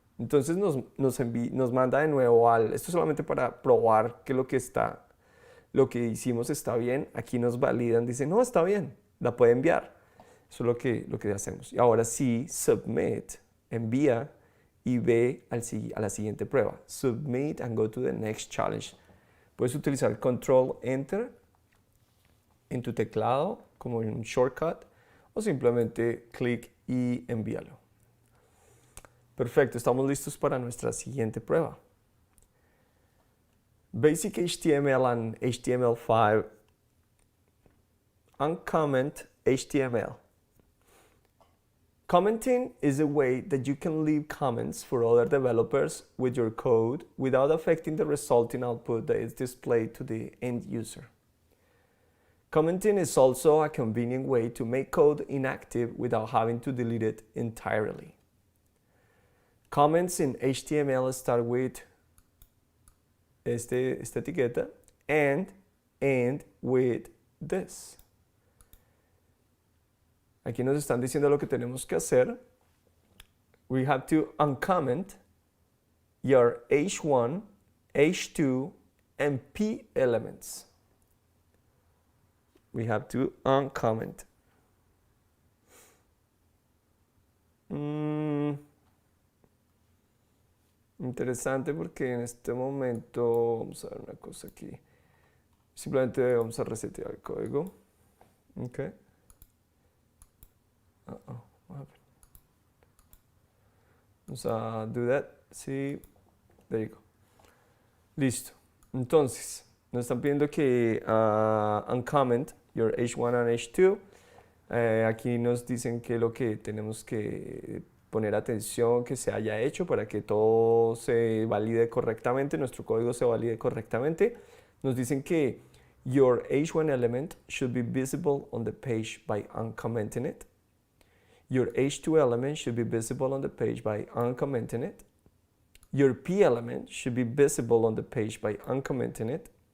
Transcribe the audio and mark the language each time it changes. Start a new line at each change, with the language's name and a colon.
Spanish: Entonces nos manda de nuevo esto es solamente para probar que lo que hicimos está bien. Aquí nos validan, dicen, no, está bien, la puede enviar. Eso es lo que hacemos. Y ahora sí, submit, envía y ve a la siguiente prueba.
English: Submit and go to the next challenge.
Spanish: Puedes utilizar Control Enter en tu teclado como un shortcut o simplemente clic y envíalo. Perfecto, estamos listos para nuestra siguiente prueba.
English: Basic HTML and HTML5 uncomment HTML. Commenting is a way that you can leave comments for other developers with your code without affecting the resulting output that is displayed to the end user. Commenting is also a convenient way to make code inactive without having to delete it entirely. Comments in HTML start with
Spanish: esta etiqueta
English: and end with this.
Spanish: Aquí nos están diciendo lo que tenemos que hacer.
English: We have to uncomment your H1, H2, and P elements. We have to uncomment.
Spanish: Interesante porque en este momento, vamos a ver una cosa aquí. Simplemente vamos a resetear el código. Okay.
English: What happened?
Spanish: Vamos a
English: do that.
Spanish: Sí,
English: there you go.
Spanish: Listo. Entonces, nos están pidiendo que
English: uncomment your H1 and H2.
Spanish: Aquí nos dicen que lo que tenemos que poner atención que se haya hecho para que todo se valide correctamente, nuestro código se valide correctamente. Nos dicen que
English: your H1 element should be visible on the page by uncommenting it. Your H2 element should be visible on the page by uncommenting it. Your P element should be visible on the page by uncommenting it.